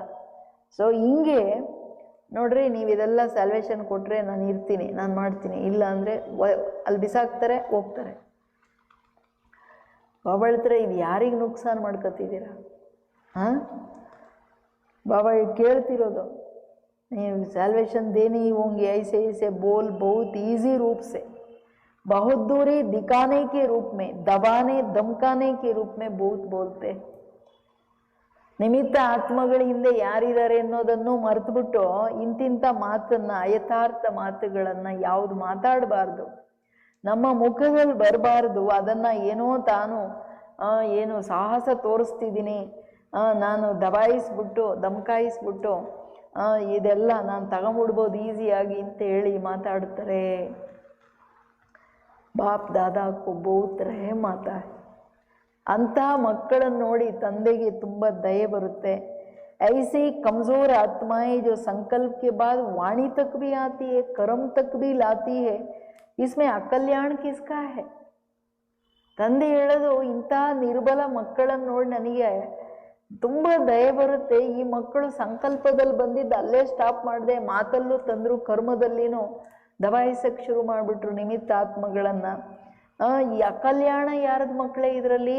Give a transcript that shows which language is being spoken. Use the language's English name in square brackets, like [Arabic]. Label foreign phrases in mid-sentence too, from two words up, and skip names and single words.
[Kannada] ಸೊ ಹಿಂಗೆ ನೋಡ್ರಿ, ನೀವು ಇದೆಲ್ಲ ಸ್ಯಾಲ್ವೇಷನ್ ಕೊಟ್ಟರೆ ನಾನು ಇರ್ತೀನಿ, ನಾನು ಮಾಡ್ತೀನಿ, ಇಲ್ಲ ಅಂದರೆ ಅಲ್ಲಿ ಬಿಸಾಕ್ತಾರೆ, ಹೋಗ್ತಾರೆ. ಬಾಬಾ ಹೇಳ್ತಾರೆ, ಇದು ಯಾರಿಗೆ ನುಕ್ಸಾನ್ ಮಾಡ್ಕೊತಿದ್ದೀರಾ? ಹಾಂ, [Hindi] बाबा ये [Kannada] ಕೇಳ್ತಿರೋದು, ನೀವು [Hindi] सैल्वेशन देनी होंगी, ऐसे ऐसे बोल बहुत ईजी रूप से, बहुत दूरी दिखाने के रूप में, दबाने धमकाने के रूप में बहुत बोलते. [Kannada] ನಿಮಿತ್ತ ಆತ್ಮಗಳ ಹಿಂದೆ ಯಾರಿದ್ದಾರೆ ಅನ್ನೋದನ್ನು ಮರೆತುಬಿಟ್ಟು ಇಂತಿಂಥ ಮಾತನ್ನು, ಯಥಾರ್ಥ ಮಾತುಗಳನ್ನು ಯಾವುದು ಮಾತಾಡಬಾರ್ದು, ನಮ್ಮ ಮುಖದಲ್ಲಿ ಬರಬಾರ್ದು. ಅದನ್ನು ಏನೋ ತಾನು ಏನು ಸಾಹಸ ತೋರಿಸ್ತಿದ್ದೀನಿ, ನಾನು ದಬಾಯಿಸ್ಬಿಟ್ಟು ಧಮಕಾಯಿಸ್ಬಿಟ್ಟು ಇದೆಲ್ಲ ನಾನು ತಗೊಂಬಿಡ್ಬೋದು ಈಸಿಯಾಗಿ ಅಂತ ಹೇಳಿ ಮಾತಾಡ್ತಾರೆ. [Hindi] बाप दादा को बहुत रहम आता है. [Kannada] ಅಂತಹ ಮಕ್ಕಳನ್ನು ನೋಡಿ ತಂದೆಗೆ ತುಂಬ ದಯೆ ಬರುತ್ತೆ. [Hindi] ऐसे कमज़ोर आत्माएं जो संकल्प के बाद वाणी तक भी आती है, कर्म तक भी लाती है, इसमें अकल्याण किसका है? [Kannada] ತಂದೆ ಹೇಳೋದು ಇಂಥ ನಿರ್ಬಲ ಮಕ್ಕಳನ್ನು ನೋಡಿ ನನಗೆ ತುಂಬ ದಯೆ ಬರುತ್ತೆ. ಈ ಮಕ್ಕಳು ಸಂಕಲ್ಪದಲ್ಲಿ ಬಂದಿದ್ದು ಅಲ್ಲೇ ಸ್ಟಾಪ್ ಮಾಡಿದೆ, ಮಾತಲ್ಲೂ ತಂದರು, ಕರ್ಮದಲ್ಲಿನೂ ದಬಾಯಿಸಕ್ಕೆ ಶುರು ಮಾಡಿಬಿಟ್ರು ನಿಮಿತ್ತ ಆತ್ಮಗಳನ್ನು. ಈ ಅಕಲ್ಯಾಣ ಯಾರದ ಮಕ್ಕಳೇ ಇದರಲ್ಲಿ?